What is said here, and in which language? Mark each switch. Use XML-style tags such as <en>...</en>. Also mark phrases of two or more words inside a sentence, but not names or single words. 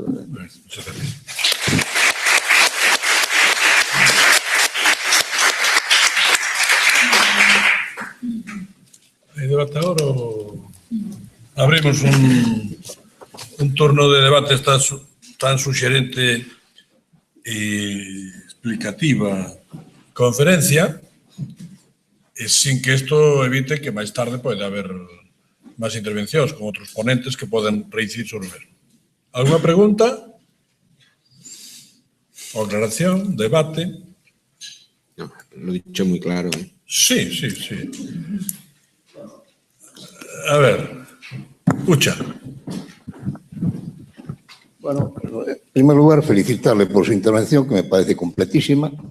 <es>Muchas gracias. ¿Hay debate ahora o abrimos un turno de debate tan sugerente y explicativa conferencia, sin que esto evite que</es> <gl>máis tarde pode haber máis intervencións con outros ponentes que poden reincidir sobre o mesmo.</gl> <es>Alguna pregunta? O aclaración, debate? No, lo he dicho muy claro. Sí. A ver, escucha. Bueno, en primer lugar, felicitarle por su intervención, que me parece completísima.</es>